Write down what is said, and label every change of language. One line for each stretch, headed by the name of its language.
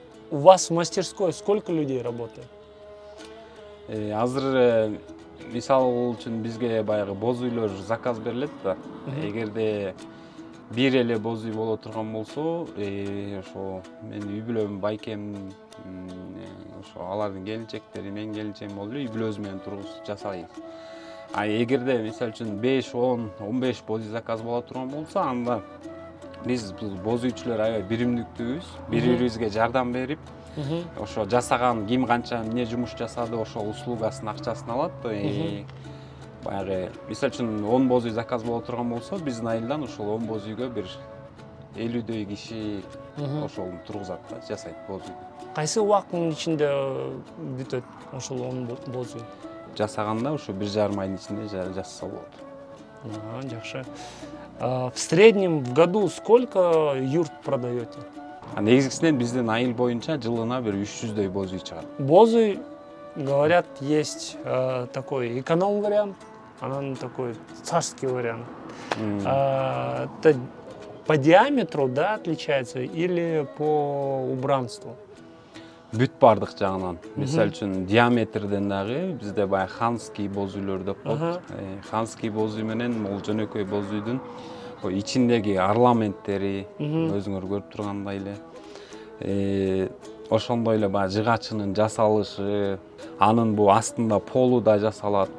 Russian: У вас в мастерской сколько людей работает?
Kyrgyz: Азыр мисал үчүн бизге баягы боз үйлөр заказ берилет да. Эгерде бир эле боз үй боло турган болсо, ошо мен үй бүлөм, байкем, ошо алардын келинчектери, менин келинчегим болуп эле үй бүлөбүз менен тургузуп жасайбыз. Эгерде мисал үчүн 5, 10, 15 боз үй заказ боло турган болсо, анда биз боз үйчүлөр аябай биримдиктүүбүз, бири-бирибизге жардам берип, ошо жасаган ким канча эмне жумуш жасады, ошол услугасын акчасын алат. Баягы мисал үчүн 10 боз үй заказ боло турган болсо, биздин айылдан ошол 10 боз үйгө бир 50дөй киши ошол тургузат да, жасайт боз үйдү. Кайсы убакыттын ичинде бүтөт ошол 10 боз үй? Жасаганда ошо 1,5 айдын ичинде жасаса болот. Жакшы.
Russian: В среднем в году сколько юрт продаете?
Kyrgyz: Негизгисинен биздин айыл боюнча жылына бир 300дөй боз үй чыгат.
Russian: Боз үй, говорят, есть такой эконом-вариант, анан такой царский вариант. Это по диаметру, да, отличается или по убранству?
Kyrgyz: Бүт бардык жагынан. Мисал үчүн диаметрден дагы бизде баягы ханский боз үйлөр деп коет. Ханский боз үй менен могул жөнөкөй боз үйдүн ичиндеги орнаменттери өзүңөр көрүп тургандай эле. Ошондой эле баягы жыгачынын жасалышы, анын бу астында полу да жасалат.